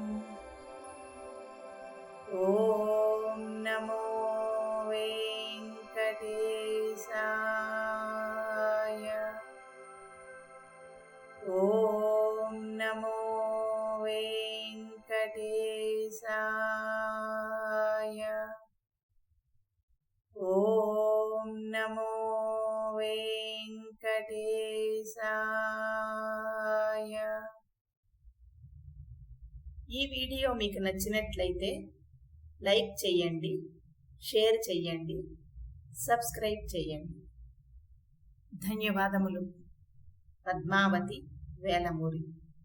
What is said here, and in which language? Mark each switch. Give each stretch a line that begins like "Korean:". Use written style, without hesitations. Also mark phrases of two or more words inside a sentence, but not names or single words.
Sanskrit: ॐ नमो वेङ्कटेशाय। ॐ नमो वेङ्कटेशाय। ॐ नमो వెంకటేశాయ.
Telugu: ఈ వీడియో మీకు నచ్చినట్లయితే లైక్ చేయండి, షేర్ చేయండి, సబ్స్క్రైబ్ చేయండి. ధన్యవాదములు. పద్మావతి వేలమూరి.